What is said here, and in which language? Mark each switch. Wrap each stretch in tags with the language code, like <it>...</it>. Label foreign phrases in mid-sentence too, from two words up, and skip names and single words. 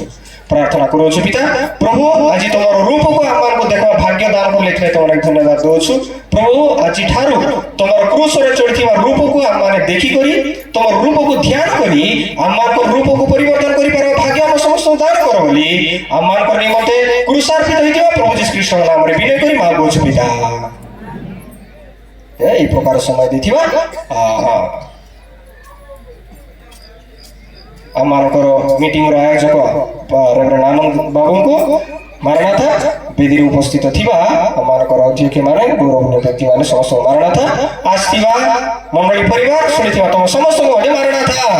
<or>ପ୍ରାର୍ଥନା କରୁଛୁ ପିତା ପ୍ରଭୁ ଆଜି ତୁମର ରୂପକୁ ଆମମାନଙ୍କୁ ଦେଖିବା ଭାଗ୍ୟ ଦାନ କଲେ ଏଥିପାଇଁ ତୁମକୁ ଅନେକ ଧନ୍ୟବାଦ ଦେଉଛୁ ପ୍ରଭୁ। ଆଜିଠାରୁ ତୁମର କ୍ରୁଶରେ ଚଢ଼ିଥିବା ରୂପକୁ ଆମମାନେ ଦେଖିକରି ତୁମର ରୂପକୁ ଧ୍ୟାନ କରି ଆମମାନଙ୍କ ରୂପକୁ ପରିବର୍ତ୍ତନ କରିପାରିବା ଭାଗ୍ୟ ଆମ ସମସ୍ତଙ୍କୁ ଦାନ କର ବୋଲି ଆମମାନଙ୍କ ନିମନ୍ତେ କ୍ରୁଶାର୍ପିତ ହୋଇଥିବା ପ୍ରଭୁ ଯୀଶୁ ଖ୍ରୀଷ୍ଟଙ୍କ ନାମରେ ବିନୟ କରି ମାଗୁଛୁ ପିତା। ଏଇ ପ୍ରକାର ସମୟ ଦେଇଥିବା ଆମମାନଙ୍କର ମିଟିଂର ଆୟୋଜକ ରେଭରେଣ୍ଡ ଆନନ୍ଦ ବାବୁଙ୍କୁ ମାରଣାଥା, ବେଦୀରେ ଉପସ୍ଥିତ ଥିବା ଆମମାନଙ୍କର ଅଧ୍ୟକ୍ଷମାନେ ଗୌରବନୀୟ ବ୍ୟକ୍ତିମାନେ ସମସ୍ତଙ୍କୁ ମାରଣାଥା, ଆସିଥିବା ମଣ୍ଡଳୀ ପରିବାର ଶୁଣିଥିବା ତମ ସମସ୍ତଙ୍କୁ ମଧ୍ୟ ମାରଣାଥା।</or>